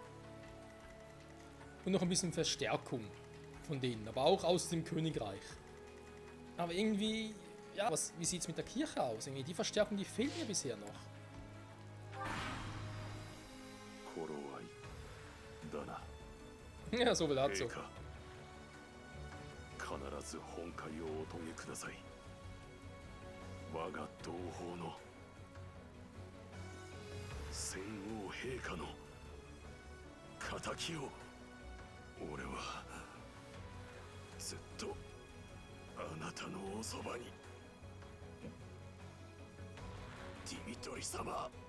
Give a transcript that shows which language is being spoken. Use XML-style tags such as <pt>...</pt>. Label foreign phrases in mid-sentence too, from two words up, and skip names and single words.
<de>Und noch ein bisschen Verstärkung von denen, aber auch aus dem Königreich. Aber irgendwie, ja, wie sieht es mit der Kirche aus? Irgendwie die Verstärkung, die fehlt mir bisher noch. Ja, so will er so.</de> <ja>我が同胞の戦王陛下の仇を俺はずっとあなたのおそばにディミトリ様</ja>